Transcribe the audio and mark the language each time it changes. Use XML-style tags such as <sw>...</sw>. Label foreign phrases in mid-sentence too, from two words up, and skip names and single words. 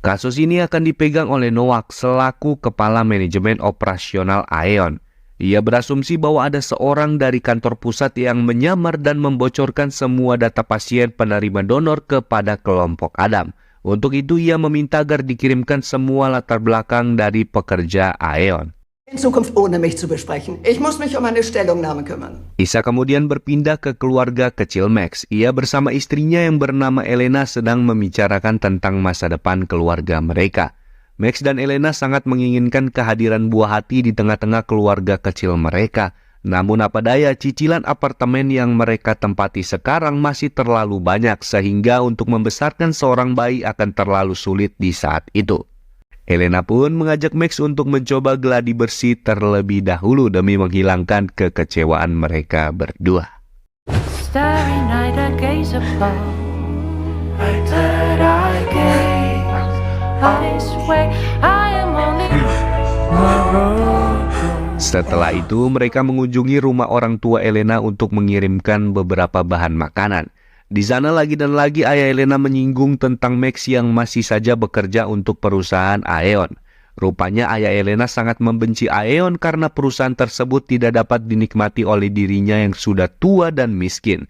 <id>Kasus ini akan dipegang oleh Nowak selaku Kepala Manajemen Operasional Aeon. Ia berasumsi bahwa ada seorang dari kantor pusat yang menyamar dan membocorkan semua data pasien penerima donor kepada kelompok Adam. Untuk itu ia meminta agar dikirimkan semua latar belakang dari pekerja Aeon.</id> <de>In Zukunft ohne mich zu besprechen. Ich muss mich um eine Stellungnahme kümmern.</de> <id>Isa kemudian berpindah ke keluarga kecil Max. Ia bersama istrinya yang bernama Elena sedang membicarakan tentang masa depan keluarga mereka. Max dan Elena sangat menginginkan kehadiran buah hati di tengah-tengah keluarga kecil mereka. Namun apa daya, cicilan apartemen yang mereka tempati sekarang masih terlalu banyak sehingga untuk membesarkan seorang bayi akan terlalu sulit di saat itu. Elena pun mengajak Max untuk mencoba gladi bersih terlebih dahulu demi menghilangkan kekecewaan mereka berdua.</id> <en>Starry night, I gaze above. That I gaze, I swear I am only.</en> <id>Setelah itu mereka mengunjungi rumah orang tua Elena untuk mengirimkan beberapa bahan makanan. Di sana lagi dan lagi ayah Elena menyinggung tentang Max yang masih saja bekerja untuk perusahaan Aeon. Rupanya ayah Elena sangat membenci Aeon karena perusahaan tersebut tidak dapat dinikmati oleh dirinya yang sudah tua dan miskin.</id>